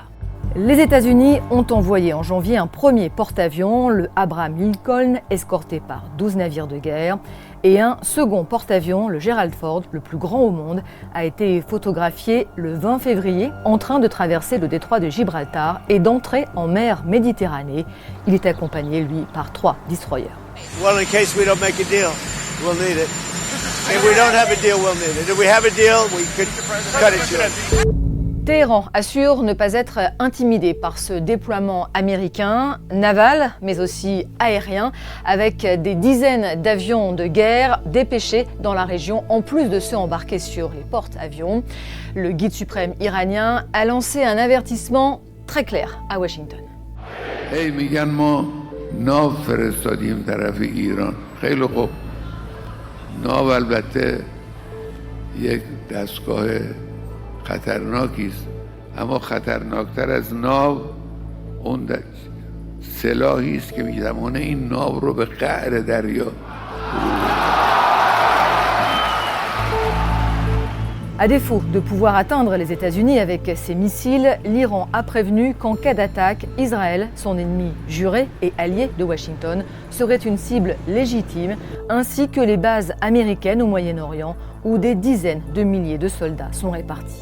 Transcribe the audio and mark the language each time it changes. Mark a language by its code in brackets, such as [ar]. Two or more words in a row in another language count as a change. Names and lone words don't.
[fr] Les États-Unis ont envoyé en janvier un premier porte-avions, le Abraham Lincoln, escorté par 12 navires de guerre, et un second porte-avions, le Gerald Ford, le plus grand au monde, a été photographié le 20 février en train de traverser le détroit de Gibraltar et d'entrer en mer Méditerranée. Il est accompagné, lui, par 3 destroyers. [en] Well, in case we don't make a deal, we'll need it. If we don't have a deal, we'll need it. If we have a deal, we could cut it short. [fr] Téhéran assure ne pas être intimidé par ce déploiement américain, naval, mais aussi aérien, avec des dizaines d'avions de guerre dépêchés dans la région, en plus de ceux embarqués sur les porte-avions. Le guide suprême iranien a lancé un avertissement très clair à Washington. [fa] Hey, میگن ما ناو فرستادیم طرف ایران. خیلی خوب. ناو البته یک دستگاه خطرناکی است، اما خطرناکتر از ناو اون سلاحی است که میتوانه این ناو رو به قعر دریا. [fr] À défaut de pouvoir atteindre les États-Unis avec ses missiles, l'Iran a prévenu qu'en cas d'attaque, Israël, son ennemi juré et allié de Washington, serait une cible légitime, ainsi que les bases américaines au Moyen-Orient, où des dizaines de milliers de soldats sont répartis.